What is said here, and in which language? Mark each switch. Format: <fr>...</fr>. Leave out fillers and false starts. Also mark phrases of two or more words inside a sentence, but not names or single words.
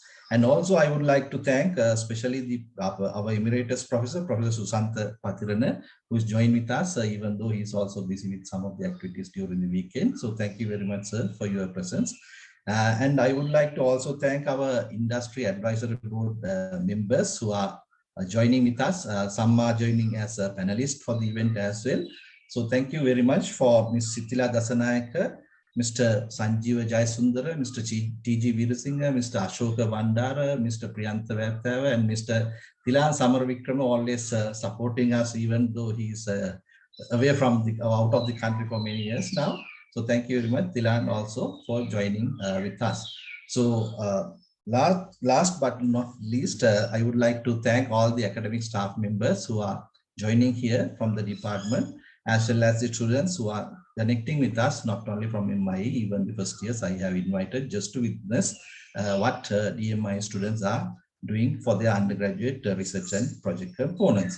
<en>And also, I would like to thank especially our emeritus professor, Professor Susantha Pathirana, who is joined with us, even though he is also busy with some of the activities during the weekend. So thank you very much, sir, for your presence. And I would like to also thank our industry advisory board members who are joining with us. Some are joining as a panelist for the event as well. So thank you very much for Ms. Sithila Dassanayake, Mr. Sanjeewa Jayasundara, Mr. T.G. Veerasinghe, Mr. Ashoka Vandara, Mr. Priyantha Wettewa, and Mr. Thilan Samarawickrama, always supporting us, even though he is away from out of the country for many years now. So thank you very much, Thilan, also for joining with us. So last but not least, I would like to thank all the academic staff members who are joining here from the department, as well as the students who are connecting with us, not only from MIE, even the first years I have invited just to witness what DMIE students are doing for their undergraduate research and project components.</en>